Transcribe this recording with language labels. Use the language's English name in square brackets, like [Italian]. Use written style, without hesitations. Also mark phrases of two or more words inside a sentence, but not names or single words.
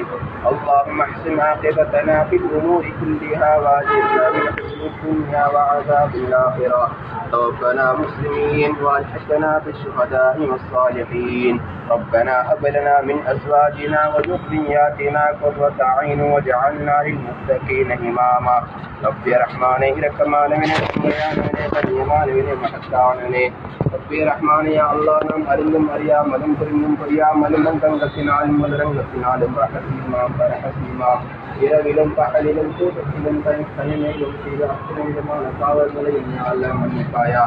[Arabic] اللهم احسن عاقبتنا في الأمور كلها واجرنا من خزي الدنيا وعذاب الآخرة. توفنا مسلمين والحقنا بالشهداء والصالحين. ربنا هب لنا من أزواجنا وذرياتنا قرة أعين واجعلنا للمتقين إماما. رب رحماني [Tamil] இரக்கமானவனே உண்மையானவனே கண்ணியமானவனே மகத்தானவனே. ரப்பே ரஹ்மானே [Arabic] يا الله [Tamil] நாம் அறிந்தும் அறியாமலும் புரிந்தும் புரியாமலும் தங்கத்தினாலும் மதுரங்கத்தினாலும் ரஹீமா இரவிலும் பகலிலும் தூக்கத்திலும் தனிமையிலும் செய்த அத்தனை விதமான பாவங்களை அல்லாஹ் மன்னிப்பாயாக.